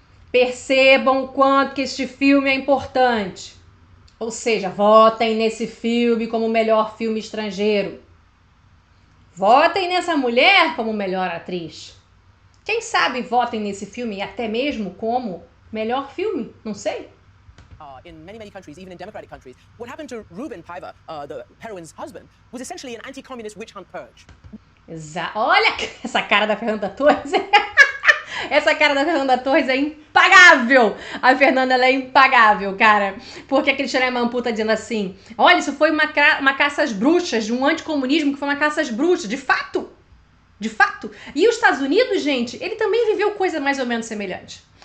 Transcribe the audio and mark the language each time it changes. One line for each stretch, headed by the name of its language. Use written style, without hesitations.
Portuguese: Percebam o quanto que este filme é importante. Ou seja, votem nesse filme como o melhor filme estrangeiro. Votem nessa mulher como melhor atriz. Quem sabe votem nesse filme até mesmo como melhor filme, não sei.
English: In many countries, even in democratic countries, what happened to Ruben Paiva, the heroine's husband, was essentially an anti-communist witch hunt purge.
Portuguese: Olha essa cara da Fernanda Torres. Essa cara da Fernanda Torres é impagável. A Fernanda, ela é impagável, cara. Porque a Cristiane Amanpour tá dizendo assim, olha, isso foi uma caça às bruxas, de um anticomunismo que foi uma caça às bruxas. De fato. E os Estados Unidos, gente, ele também viveu coisa mais ou menos semelhante.